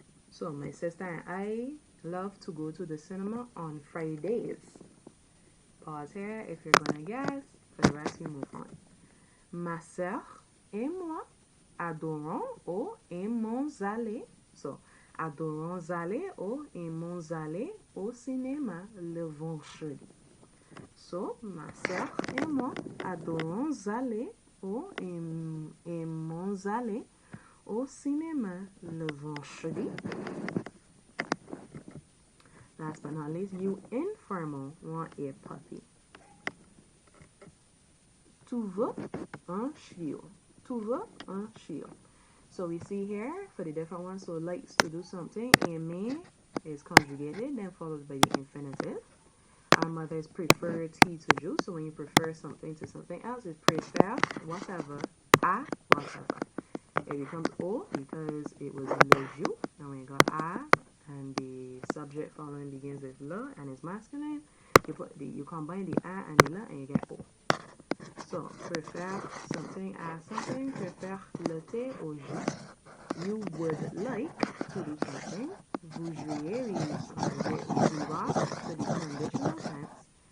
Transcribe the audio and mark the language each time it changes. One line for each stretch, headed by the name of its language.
English: So my sister and I love to go to the cinema on Fridays. Pause here if you're gonna guess. For the rest, you move on.
French: Ma sœur et moi adorons ou aimons aller. So, adorons aller ou aimons aller au cinéma le vendredi. So, ma sœur et moi adorons aller ou aimons aller au cinéma le vendredi.
English: Last but not least, you informal want a puppy.
French: Tu veux un chiot. Tu veux un chiot.
English: So we see here for the different ones, so likes to do something, aimer is conjugated, then followed by the infinitive. Our mothers prefer tea to juice, so when you prefer something to something else, it's
French: préfère whatever, à whatever.
English: It becomes O because it was le jus, and when you got à, and the subject following begins with le and is masculine, you combine the a and the le and you get O.
French: So, préfère
English: something as something,
French: préfère le thé au jus.
English: You would like to do something.
French: Vous jouez,
English: vouloir, to the conditional tense.